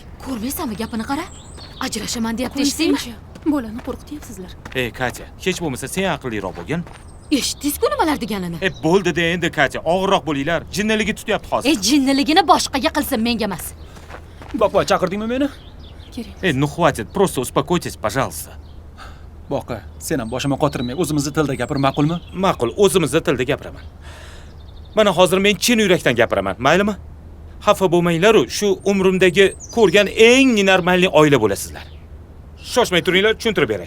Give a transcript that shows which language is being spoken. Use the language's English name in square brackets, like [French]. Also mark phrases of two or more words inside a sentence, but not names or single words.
[Uzbek] Ko'rmaysanmi gapini qara? Ajrashaman deyapti, eshitdingmi? Qo'ysangchi. Bolani qo'rqityapsizlar. Ey, Katya, hech bo'lmasa sen aqlliroq bo'lgin. Eshitdingiz-ku nimalar deganini? Bo'ldi-da endi, Katya. Og'irroq bo'linglar. Jinniligi tutyapti hozir. Jinniligini boshqaga qilsin, menga emas. Boqvoy, chaqirdingmi meni? Kerak. [Russian] Ну хватит, просто успокойтесь, пожалуйста. [Uzbek] Boqa, sen ham boshimga qotirmay o'zimizni tilda gapir, ma'qulmi? Ma'qul, o'zimizda tilda gapiraman. Mana hozir men chin yurakdan gapiraman, maylimi? Xafa bo'lmanglar-u, shu umrimdagi ko'rgan eng normalniy oila bo'lasizlar. Shoshmay turinglar, tushuntirib beray.